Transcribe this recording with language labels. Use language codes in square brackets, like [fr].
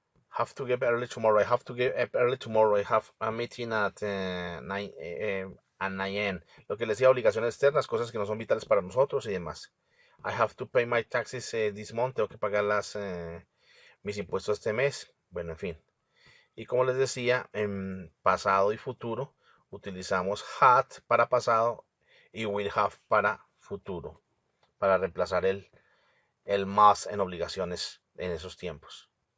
[en] Have to get early tomorrow. I have to get up early tomorrow. I have a meeting at 9 a.m. [es] Lo que les decía, obligaciones externas, cosas que no son vitales para nosotros y demás. [en] I have to pay my taxes this month. [es] Tengo que pagar mis impuestos este mes. Bueno, en fin. Y como les decía, en pasado y futuro utilizamos had para pasado y will have para futuro, para reemplazar el must en obligaciones en esos tiempos.